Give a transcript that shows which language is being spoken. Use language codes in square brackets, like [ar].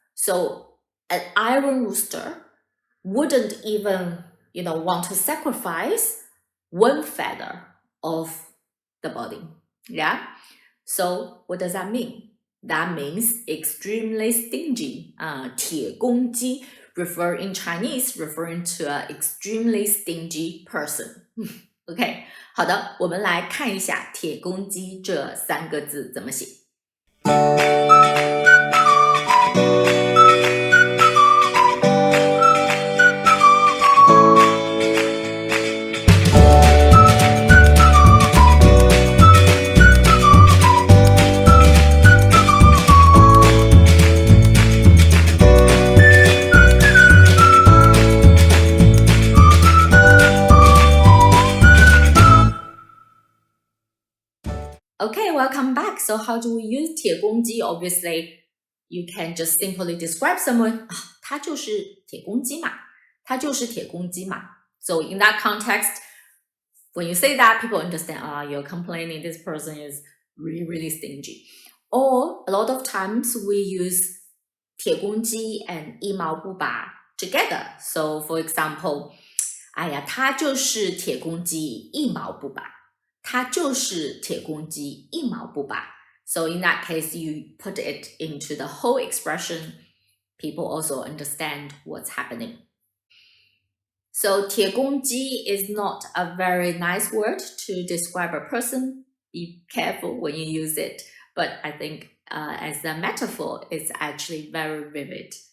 [en] So an iron rooster wouldn't even, want to sacrifice one feather of the body. Yeah? So what does that mean? That means extremely stingy. 铁公鸡 in Chinese referring to an extremely stingy person. [zh] Okay, 好的，我们来看一下铁公鸡这三个字怎么写。 [en] welcome back. So how do we use 铁公鸡? Obviously, you can just simply describe someone. [zh] 他就是铁公鸡嘛，他就是铁公鸡嘛。 [en] So in that context, when you say that, people understand, you're complaining this person is really, really stingy. Or a lot of times we use 铁公鸡 and 一毛不拔 together. So for example, [zh] 哎呀，他就是铁公鸡，一毛不拔。他就是铁公鸡，一毛不拔。 [en] So in that case, you put it into the whole expression. People also understand what's happening. So 铁公鸡 is not a very nice word to describe a person. Be careful when you use it. But I think as a metaphor, it's actually very vivid.